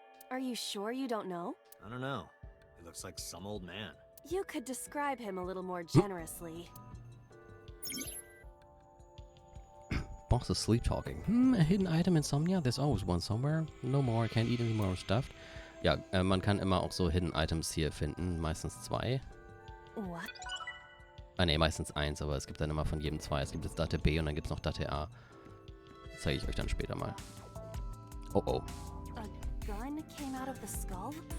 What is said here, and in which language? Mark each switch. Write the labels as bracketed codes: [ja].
[en] Are you sure you don't know? I don't know. He looks like some old man. You could describe him a little more generously. Boss is sleep talking. A hidden item in Somnia? There's always one somewhere. No more, I can't eat any more stuff. [de] Ja, man kann immer auch so Hidden Items hier finden. Meistens 2. [en] What? [de] Ah ne, meistens 1, aber es gibt dann immer von jedem 2. Es gibt jetzt Date B und dann gibt es noch Date A. Das zeige ich euch dann später mal. Oh oh. [en] A gun came out of the skull?